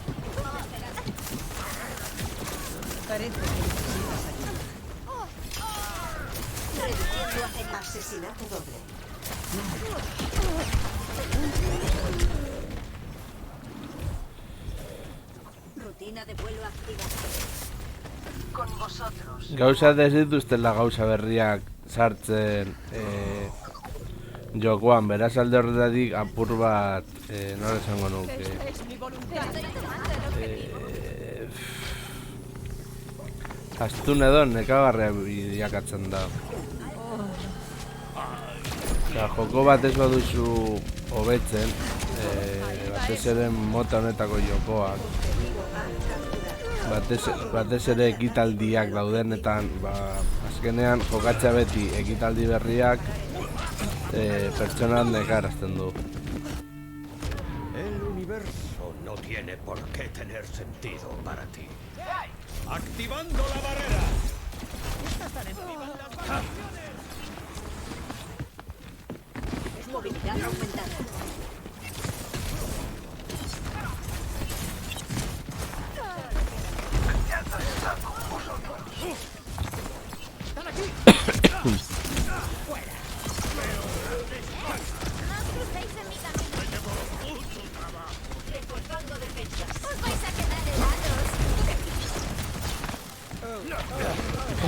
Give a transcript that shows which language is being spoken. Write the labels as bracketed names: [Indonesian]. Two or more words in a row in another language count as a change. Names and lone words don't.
[Spanish] Parece que necesitas ayuda. Reduciendo a Asesinato doble. rutina de vuelo activada. Con vosotros. [Basque] Gauza ez dituztela gauza berriak sartzen jokoan, beraz alde horretatik apur bat, nola esango nuke. [Spanish] Es mi voluntad. [Basque] Astun edo nekagarria bilakatzen da. Osea, joko bat ez baduzu hobetzen, batez ere mota honetako jokoak. Batez ere ekitaldiak daudenetan, azkenean jokatzea beti ekitaldi berriak pertsonat nekarazten du. [Spanish] El universo no tiene por qué tener sentido para ti. ¡Activando la barrera! Movilidad aumentada. ¡Están aquí! ¡Fuera! No crucéis en mi camino. Reforzando defensas. Os vais a quedar helados.